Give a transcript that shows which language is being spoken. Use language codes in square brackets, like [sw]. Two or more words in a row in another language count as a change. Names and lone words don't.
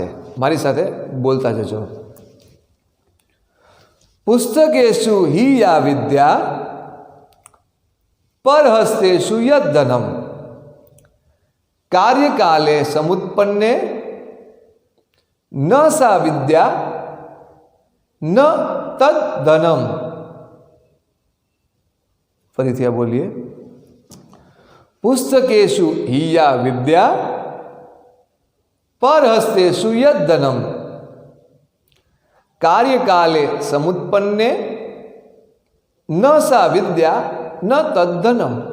[gu] મારી સાથે બોલતા જજો. [sa] પુસ્તકેષુ હિ યા વિદ્યા પરહસ્તેષુ યદ્ધનમ કાર્યકાલે સમુત્પન્ને ન સા વિદ્યા न तद धनम। [gu] ફરીથી આ બોલીએ, [sa] पुस्तकेषु हिया विद्या परहस्तेषु यद धनम कार्यकाले समुत्पन्ने न सा विद्या न तद्धनम।